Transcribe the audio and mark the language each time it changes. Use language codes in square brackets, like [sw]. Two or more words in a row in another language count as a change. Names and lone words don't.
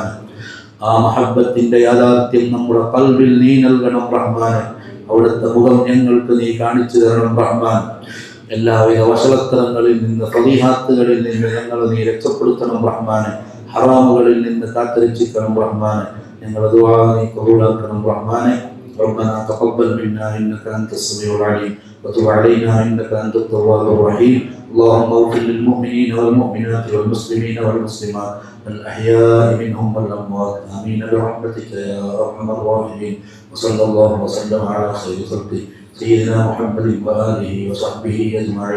[ml] ആ മഹബ്ബത്തിന്റെ യാഥാർത്ഥ്യം നമ്മുടെ ഖൽബിൽ നീ നൽകണം റഹ്മാൻ. അവിടുത്തെ മുഖം ഞങ്ങൾക്ക് നീ കാണിച്ചു തരണം റഹ്മാൻ. എല്ലാവിധ വഷളത്തരങ്ങളിൽ നിന്ന് ഫളീഹാത്തുകളിൽ നിന്ന് ഞങ്ങളെ നീ രക്ഷപ്പെടുത്തണം റഹ്മാൻ. ഹറാമുകളിൽ നിന്ന് കാത്തുരക്ഷിക്കണം റഹ്മാൻ. ഞങ്ങളുടെ ദുആ നീ ഖബൂലാക്കണം റഹ്മാൻ. [ar] ربنا تقبل منا انك انت السميع العليم وتب علينا انك انت التواب الرحيم. اللهم اغفر للمؤمنين والمؤمنات والمسلمين والمسلمات الاحياء منهم والاموات امين برحمتك يا ارحم الراحمين. وصلى الله وسلم على خير خلقه سيدنا محمد واله وصحبه اجمعين.